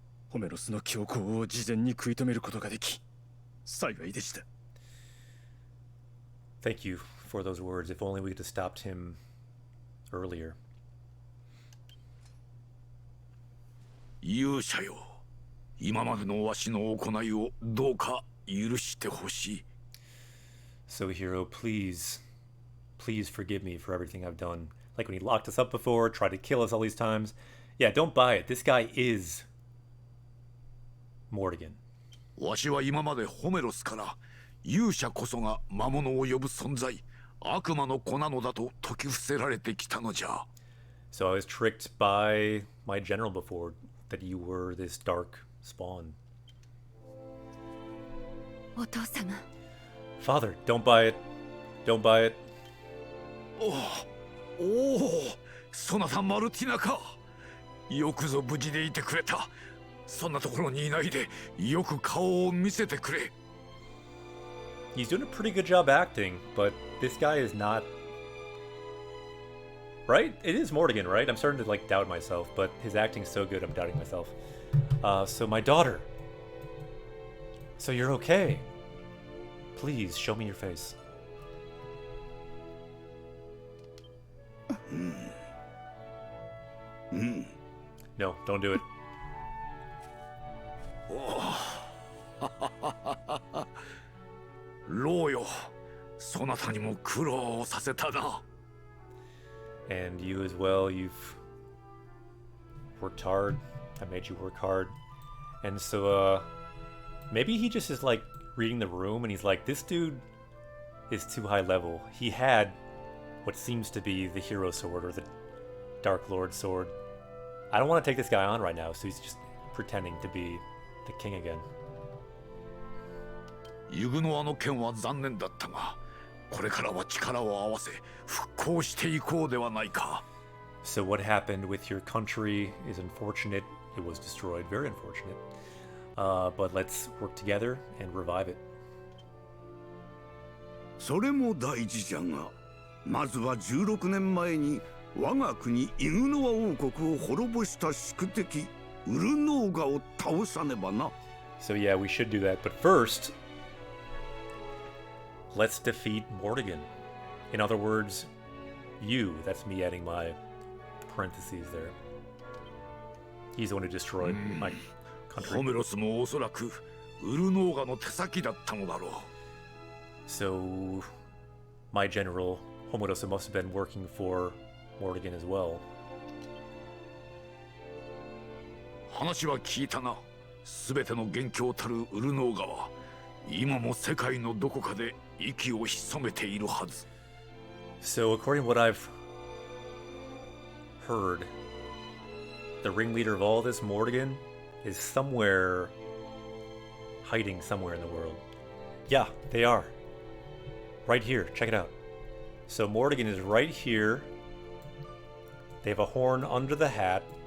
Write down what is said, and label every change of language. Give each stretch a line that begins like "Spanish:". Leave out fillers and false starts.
Japanese: ホメロスの強行を事前に食い止めることができ、幸いでした。
English: Thank you for those words. If only we could have stopped him earlier.
Japanese: 勇者よ、今までのわしの行いをどうか許してほしい。
English: So, hero, please forgive me for everything I've done. Like when he locked us up before, tried to kill us all these times. Yeah, don't buy it. This guy is Morrigan.
Japanese: わしは今までホメロスから勇者こそが魔物を呼ぶ存在、悪魔の子なのだと説き伏せられてきたのじゃ。
English: So I was tricked by my general before that you were this dark spawn.
Japanese: お父様、
English: Father, don't buy it. Don't buy it.
Japanese: おお、そなたマルティナか。よくぞ無事でいてくれた。そんなところにいないでよく顔を見せてくれ。
English: He's doing a pretty good job acting, but this guy is not... Right? It is Morrigan, right? I'm starting to like doubt myself, but his acting's so good I'm doubting myself. So my daughter. So you're okay. Please show me your face. No, don't do it.
Japanese: ロウよ、そなたにも苦労させたな。
English: And you as well, you've worked hard. I made you work hard. And so, maybe he just is like reading the room and he's like, this dude is too high level. He had what seems to be the hero sword or the Dark Lord sword. I don't want to take this guy on right now, so he's just pretending to be the king again.
Japanese: ユグノアの件は残念だったが、これからは力を合わせ復興していこうではないか。
English: So what happened with your country is unfortunate. It was destroyed, very unfortunate. But let's work together and revive it.
Japanese: それも大事じゃが、まずは16年前に我が国イグノア王国を滅ぼした宿敵ウルノーガを倒さねばな。
English: So yeah, we should do that. But first, let's defeat Morrigan. In other words, you. That's me adding my parentheses there. He's the one who destroyed my
Japanese: ホ
English: country.
Japanese: メロスもおそらくウルノーガの手先だったのだろう。
English: So my general, Homerosa, must have been working for Morrigan as well.
Japanese: 話は聞いたな。すべての元凶たるウルノーガは今も世界のどこかで息を潜めているはず。
English: So according to what I've heard, the ringleader of all this, Morrigan, is somewhere hiding somewhere in the world. Yeah, they are. Right here. Check it out. So Morrigan is right here. They have a horn under the hat.